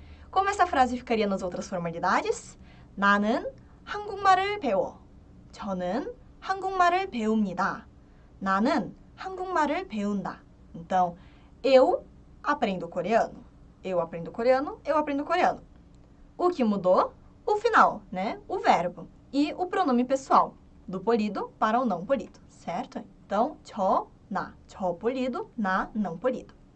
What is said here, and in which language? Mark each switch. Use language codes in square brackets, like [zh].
[pt] Como essa frase ficaria nas outras formalidades? [ko] 나는 한국말을 배워. 저는 한국말을 배웁니다. 나는 한국말을 배운다. [pt] Então, eu aprendo coreano. Eu aprendo coreano, eu aprendo coreano. O que mudou? O final, né? O verbo. E o pronome pessoal, do polido para o não polido, certo? Então, 저, 나. 저 polido, 나 não polido.